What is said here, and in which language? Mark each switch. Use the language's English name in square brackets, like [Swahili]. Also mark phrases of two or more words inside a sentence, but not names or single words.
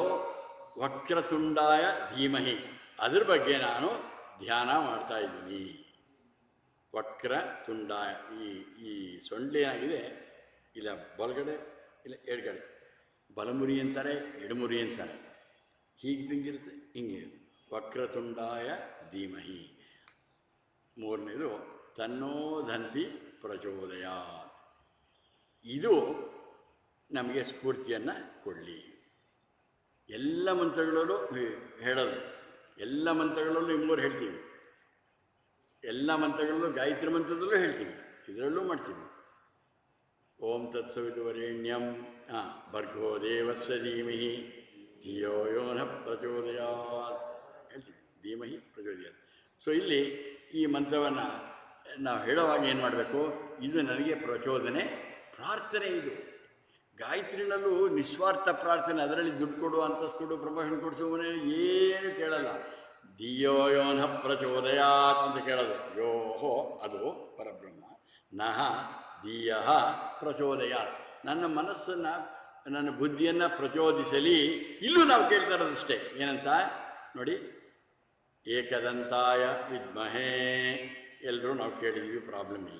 [Sanskrit] ವಕ್ರತುಂಡಾಯ ಧೀಮಹಿ [Kannada] ಅದ್ರ ಬಗ್ಗೆ ನಾನು ಧ್ಯಾನ ಮಾಡ್ತಾಯಿದ್ದೀನಿ. ವಕ್ರತುಂಡಾಯ ಈ ಸೊಂಡೆ ಏನಾಗಿದೆ, ಇಲ್ಲ ಬಲಗಡೆ ಇಲ್ಲ ಎಡಗಡೆ, ಬಲಮುರಿ ಅಂತಾರೆ, ಎಡಮುರಿ ಅಂತಾರೆ. ಹೀಗೆ ತಿಂಗಿರುತ್ತೆ, ಹಿಂಗೆ. [Sanskrit] ವಕ್ರತುಂಡಾಯ ಧೀಮಹಿ. 3ನೇದು ತನ್ನೋ ದಂತಿ ಪ್ರಚೋದಯಾತ್. [Kannada] ಇದು ನಮಗೆ ಸ್ಫೂರ್ತಿಯನ್ನು ಕೊಡಲಿ. ಎಲ್ಲ ಮಂತ್ರಗಳಲ್ಲೂ ಹೇಳೋದು, ಎಲ್ಲ ಮಂತ್ರಗಳಲ್ಲೂ 3 ಹೇಳ್ತೀವಿ. ಎಲ್ಲ ಮಂತ್ರಗಳಲ್ಲೂ ಗಾಯತ್ರಿ ಮಂತ್ರದಲ್ಲೂ ಹೇಳ್ತೀವಿ, ಇದರಲ್ಲೂ ಮಾಡ್ತೀವಿ. [Sanskrit] ಓಂ ತತ್ಸವಿತುವರೆಣ್ಯಂ ಭರ್ಗೋ ದೇವಸ್ಯ ಧೀಮಹಿ ಧಿಯೋ ಯೋ ನಃ ಪ್ರಚೋದಯಾತ್ ಹೇಳ್ತೀವಿ. ಧೀಮಹಿ ಪ್ರಚೋದಯಾತ್. [Kannada] ಸೊ ಇಲ್ಲಿ ಈ ಮಂತ್ರವನ್ನು ನಾವು ಹೇಳುವಾಗ ಏನು ಮಾಡಬೇಕು, ಇದು ನನಗೆ ಪ್ರಚೋದನೆ, ಪ್ರಾರ್ಥನೆ. ಇದು ಗಾಯತ್ರಿನಲ್ಲೂ ನಿಸ್ವಾರ್ಥ ಪ್ರಾರ್ಥನೆ. ಅದರಲ್ಲಿ ದುಡ್ಡು ಕೊಡು, ಅಂತಸ್ತು ಕೊಡು, ಪ್ರಮೋಷನ್ ಕೊಡಿಸು, ಮನೆ ಏನು ಕೇಳಲ್ಲ. [Sanskrit] ಧಿಯೋ ಯೋ ನಃ ಪ್ರಚೋದಯಾತ್ [Kannada] ಅಂತ ಕೇಳೋದು. ಯೋಹೋ ಅದು ಪರಬ್ರಹ್ಮ, [Sanskrit] ನಃ ಧಿಯ ಪ್ರಚೋದಯಾತ್ [Kannada] ನನ್ನ ಮನಸ್ಸನ್ನು, ನನ್ನ ಬುದ್ಧಿಯನ್ನು ಪ್ರಚೋದಿಸಲಿ. ಇಲ್ಲೂ ನಾವು ಕೇಳ್ತಾ ಇರೋದಷ್ಟೇ. ಏನಂತ ನೋಡಿ, [Sanskrit] ಏಕದಂತಾಯ ವಿದ್ಮಹೇ [Kannada] ಎಲ್ಲರೂ ನಾವು ಕೇಳಿದ್ದೀವಿ, ಪ್ರಾಬ್ಲಮ್ ಇಲ್ಲ.